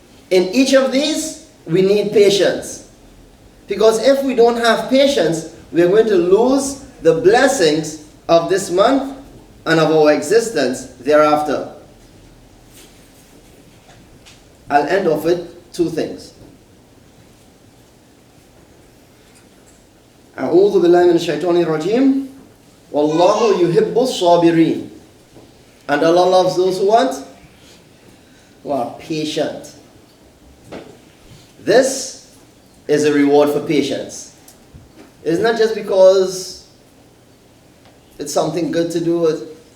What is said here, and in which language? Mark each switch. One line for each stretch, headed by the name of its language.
English: In each of these, we need patience. Because if we don't have patience, we are going to lose the blessings of this month and of our existence thereafter. I'll end off with two things.
Arabic: أعوذ بالله من الشيطان الرجيم والله يحب الصابرين.
English: And Allah loves those who what? Who are patient. This is a reward for patience. It's not just because it's something good to do.